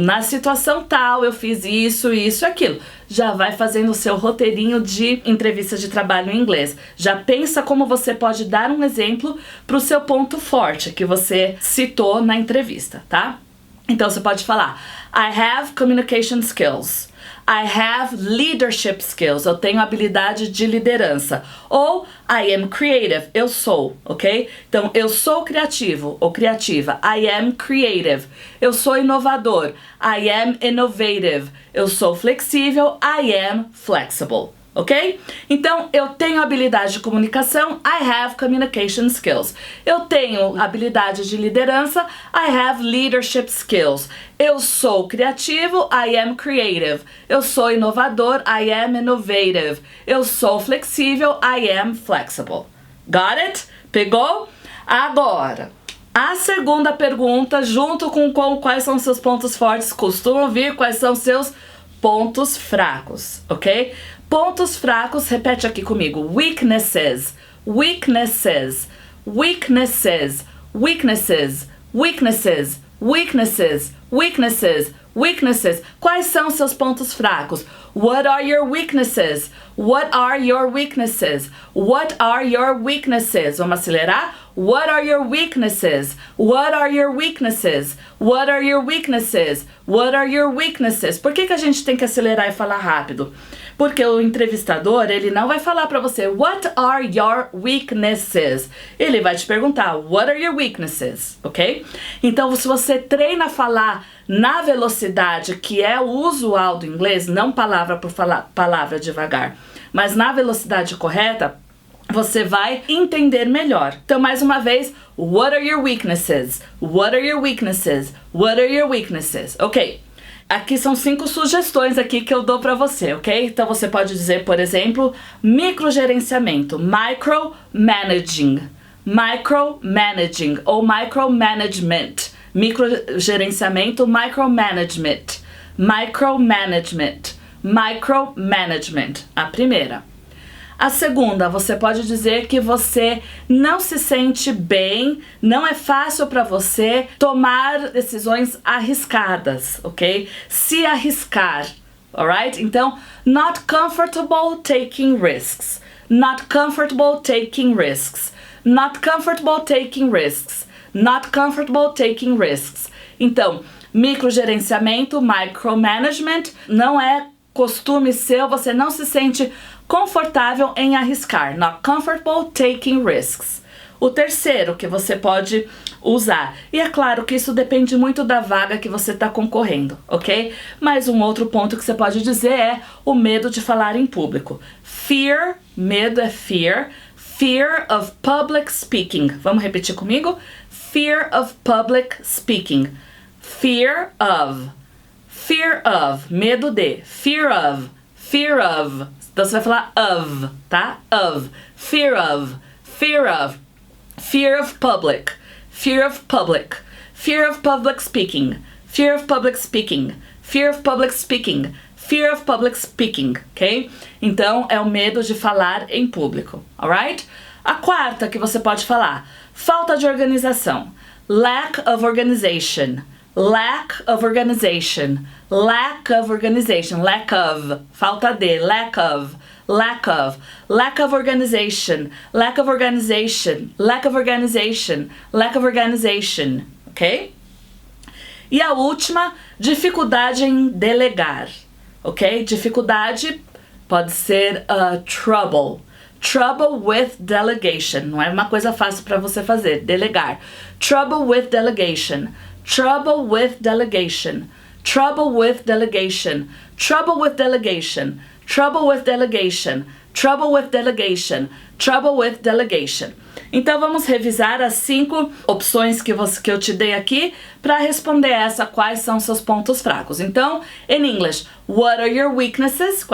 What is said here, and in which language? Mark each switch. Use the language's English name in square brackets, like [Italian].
[Portuguese] Na situação tal, eu fiz isso, isso e aquilo. Já vai fazendo o seu roteirinho de entrevista de trabalho em inglês. Já pensa como você pode dar um exemplo para o seu ponto forte, que você citou na entrevista, tá? Então você pode falar, [English] I have communication skills. I have leadership skills. [Portuguese] Eu tenho habilidade de liderança. Ou [English] I am creative. [Portuguese] Eu sou, ok? Então, eu sou criativo ou criativa. [English] I am creative. [Portuguese] Eu sou inovador. [English] I am innovative. [Portuguese] Eu sou flexível. [English] I am flexible. [Portuguese] Ok? Então, eu tenho habilidade de comunicação, [English] I have communication skills. [Portuguese] Eu tenho habilidade de liderança, [English] I have leadership skills. [Portuguese] Eu sou criativo, [English] I am creative. [Portuguese] Eu sou inovador, [English] I am innovative. [Portuguese] Eu sou flexível, [English] I am flexible. Got it? [Portuguese] Pegou? Agora, a segunda pergunta, junto com quais são seus pontos fortes, costuma vir quais são seus pontos fracos, ok? Pontos fracos, repete aqui comigo. [English] Weaknesses, weaknesses, weaknesses, weaknesses, weaknesses, weaknesses, weaknesses, weaknesses. [Portuguese] Quais são seus pontos fracos? [English] What are your weaknesses? What are your weaknesses? What are your weaknesses? [Portuguese] Vamos acelerar? [English] What are your weaknesses? What are your weaknesses? What are your weaknesses? What are your weaknesses? [Portuguese] Por que a gente tem que acelerar e falar rápido? Porque o entrevistador, ele não vai falar pra você, [English] what are your weaknesses? [Portuguese] Ele vai te perguntar, [English] what are your weaknesses? [Portuguese] Ok? Então, se você treina a falar na velocidade que é o usual do inglês, não palavra por palavra devagar, mas na velocidade correta, você vai entender melhor. Então, mais uma vez, [English] what are your weaknesses? What are your weaknesses? What are your weaknesses? Ok. [Portuguese] Aqui são 5 sugestões aqui que eu dou pra você, ok? Então você pode dizer, por exemplo, microgerenciamento, micromanaging, micromanaging ou micromanagement. Microgerenciamento, micromanagement, micromanagement, micromanagement. A primeira. A segunda, você pode dizer que você não se sente bem, não é fácil para você tomar decisões arriscadas, ok? Se arriscar, alright? Então, [English] not comfortable taking risks, not comfortable taking risks, not comfortable taking risks, not comfortable taking risks. [Portuguese] Então, microgerenciamento, micromanagement, não é costume seu, você não se sente confortável em arriscar, [English] not comfortable taking risks. [Portuguese] O terceiro que você pode usar. E é claro que isso depende muito da vaga que você está concorrendo, ok? Mas um outro ponto que você pode dizer é o medo de falar em público. Fear, medo é fear. [English] Fear of public speaking. [Portuguese] Vamos repetir comigo? [English] Fear of public speaking. Fear of. Fear of. [Portuguese] Medo de. [English] Fear of. Fear of. [Portuguese] Então você vai falar of, tá? [English] Of. Fear of. Fear of. Fear of public. Fear of public. Fear of public speaking. Fear of public speaking. Fear of public speaking. Fear of public speaking, ok? [Portuguese] Então, é o medo de falar em público, alright? A quarta que você pode falar, falta de organização. [English] Lack of organization. Lack of organization. Lack of organization. Lack of. [Portuguese] Falta de. [English] Lack of. Lack of. Lack of organization. Lack of organization. Lack of organization. Lack of organization, ok? [Portuguese] E a última, dificuldade em delegar. Ok? Dificuldade pode ser trouble. [English] Trouble with delegation. [Portuguese] Não é uma coisa fácil para você fazer. Delegar. [English] Trouble with delegation. Trouble with delegation. Trouble with delegation. Trouble with delegation. Trouble with delegation. Trouble with delegation. Trouble with delegation. [Portuguese] Então vamos revisar as 5 opções que eu te dei aqui para responder essa, quais são seus pontos fracos. Então, [English] in English, what are your weaknesses?